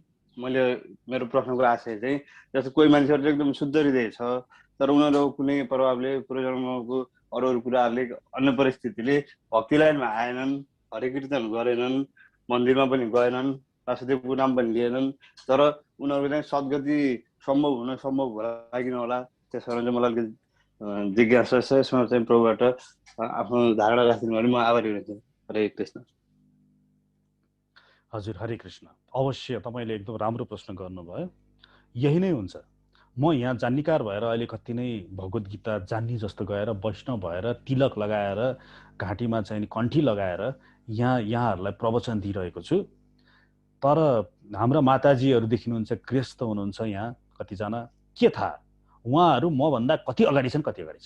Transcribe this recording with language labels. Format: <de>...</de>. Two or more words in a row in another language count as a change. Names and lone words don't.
<ne>मैले मेरो प्रश्नको आशय चाहिँ जस्तो कोही मान्छेहरू चाहिँ एकदम शुद्ध हृदय छ, तर उनीहरू कुनै प्रभावले पूर्वजन्मको अरू अरू कुराहरूले अन्य परिस्थितिले भक्ति लाइनमा आएनन्, हरि कीर्तन गरेनन्, मन्दिरमा पनि गएनन्, वासुदेवको नाम पनि लिएनन्, तर उनीहरूको चाहिँ सद्गति सम्भव होला किन होला। त्यस कारण चाहिँ मलाई अलिकति जिज्ञासा छ। यसमा चाहिँ प्रभुबाट आफ्नो धारणा राखिदिनु भने म आभारी हुन्छु। हरे कृष्ण। हजुर, हरे कृष्ण। अवश्य तपाईँले एकदम राम्रो प्रश्न गर्नुभयो। यही नै हुन्छ। म यहाँ जान्निकार भएर अहिले कति नै भगवत गीता जान्ने जस्तो गएर वैष्णव भएर तिलक लगाएर घाँटीमा चाहिँ कण्ठी लगाएर यहाँहरूलाई प्रवचन दिइरहेको छु। तर हाम्रा माताजीहरू देखिनुहुन्छ, गृहस्थ हुनुहुन्छ यहाँ कतिजना, के थाहा उहाँहरू मभन्दा कति अगाडि छन्, कति अगाडि छन्।</ne>